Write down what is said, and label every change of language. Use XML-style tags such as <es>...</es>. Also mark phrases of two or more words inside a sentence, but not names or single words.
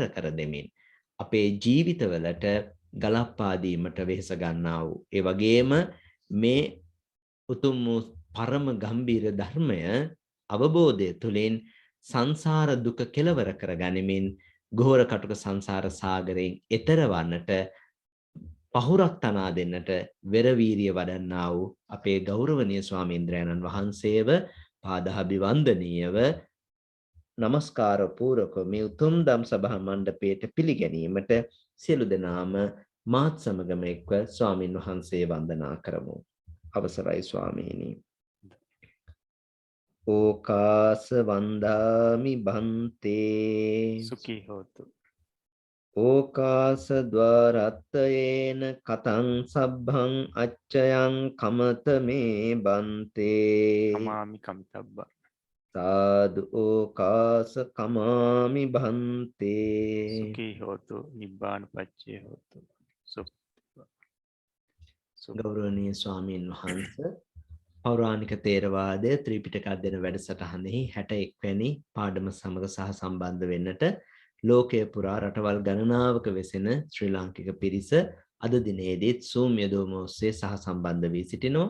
<si>කර දෙමින් අපේ ජීවිතවලට ගලප්පා දීමට වෙහෙස ගන්නා වූ ඒ වගේම මේ උතුම් වූ පරම ගම්බීර ධර්මය අවබෝධය තුළින් සංසාර දුක කෙලවර කර ගනිමින් ගෝර කටුක සංසාර සාගරයෙන් එතර වන්නට පහුරක් තනා දෙන්නට වෙරවීරිය වඩන්නා වූ අපේ ගෞරවනීය ස්වාමීන්ද්‍රයන්න් වහන්සේව පාදාභිවන්දනීයව නමස්කාර පූර්වක මේ උතුම් ධම්සභා මණ්ඩපයට පිළිගැනීමට සියලු දෙනාම මාත් සමගම එක්ව ස්වාමින් වහන්සේ වන්දනා කරමු. අවසරයි ස්වාමීනි.</si> <pi>ඕකාස වන්දාමි බන්තේ සුඛී හෝතු. ඕකාස ద్వාරත්තයේන කතං සබ්බං අච්චයං කමත මේ බන්තේ කමාමි කමිතබ්බ. සාදු ඕකාස කමාමි බන්තේ. සුඛී හෝතු නිබ්බාන පච්චේ හෝතු.</pi> <si>ගෞරවනීය ස්වාමීන් වහන්සේ පෞරාණික තේරවාදය ත්‍රිපිටක අධ්‍යයන වැඩසටහනෙහි 61 වැනි පාඩම සමග සහ සම්බන්ධ වෙන්නට ලෝකයේ පුරා රටවල් ගණනාවක වෙසෙන ශ්‍රී ලාංකික පිරිස අද දිනේදීත් Zoom යොදවම ඔස්සේ සහ සම්බන්ධ වී සිටිනවා.</si>